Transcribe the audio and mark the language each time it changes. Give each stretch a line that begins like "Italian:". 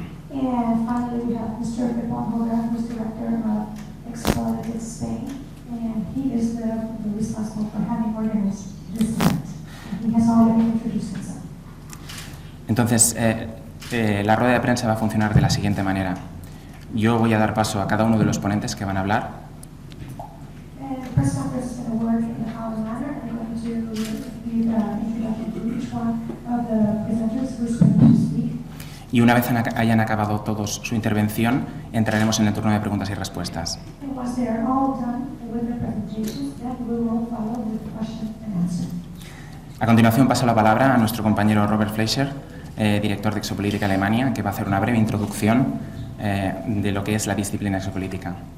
English: And finally, we have Mr. Pepón Jover, who is director of Exopolitics Spain, and he is the responsible for having organized this event. He has already introduced himself.
Spanish: Entonces, la rueda de prensa va a funcionar de la siguiente manera. Yo voy a dar paso a cada uno de los ponentes que van a hablar.
English: Press conference is going to work in the following manner. I'm going to give introduction to each one of the presenters who is going to speak.
Spanish: Y una vez hayan acabado todos su intervención, entraremos en el turno de preguntas y respuestas.
English: And once they are all done with the presentations, then we will follow with the question and answer.
Spanish: A continuación paso la palabra a nuestro compañero Robert Fleischer, director de Exopolitics Alemania, que va a hacer una breve introducción de lo que es la disciplina exopolítica.